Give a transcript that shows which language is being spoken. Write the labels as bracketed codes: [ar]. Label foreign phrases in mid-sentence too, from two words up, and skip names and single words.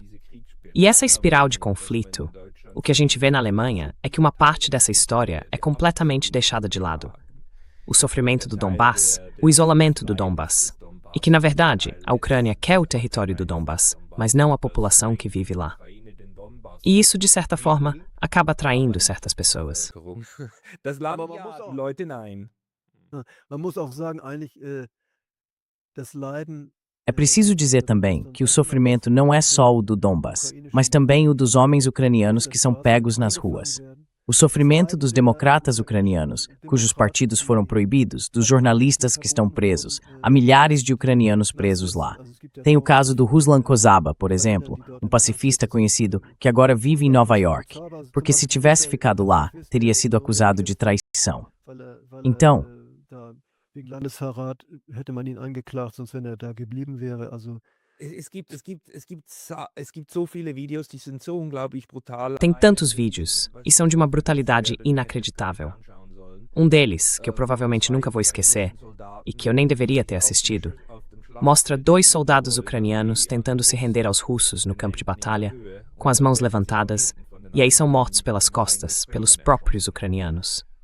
[pt] E essa espiral de conflito, o que a gente vê na Alemanha é que uma parte dessa história é completamente deixada de lado. O sofrimento do Donbass, o isolamento do Donbass. E que, na verdade, a Ucrânia quer o território do Donbass, mas não a população que vive lá. E isso, de certa forma, acaba atraindo certas pessoas. [de] Man muss auch sagen, eigentlich, das Leiden. [pt] É preciso dizer também que o sofrimento não é só o do Donbass, mas também o dos homens ucranianos que são pegos nas ruas. O sofrimento dos democratas ucranianos, cujos partidos foram proibidos, dos jornalistas que estão presos, há milhares de ucranianos presos lá. Tem o caso do Ruslan Kozaba, por exemplo, um pacifista conhecido que agora vive em Nova York, porque se tivesse ficado lá, teria sido acusado de traição. Então, [de] wegen Landesverrat hätte man ihn angeklagt, sonst wenn da geblieben wäre. Also [pt] Tem tantos vídeos, e são de uma brutalidade inacreditável. Um deles, que eu provavelmente nunca vou esquecer, e que eu nem deveria ter assistido, mostra 2 soldados ucranianos tentando se render aos russos no campo de batalha, com as mãos levantadas, e aí são mortos pelas costas, pelos próprios ucranianos.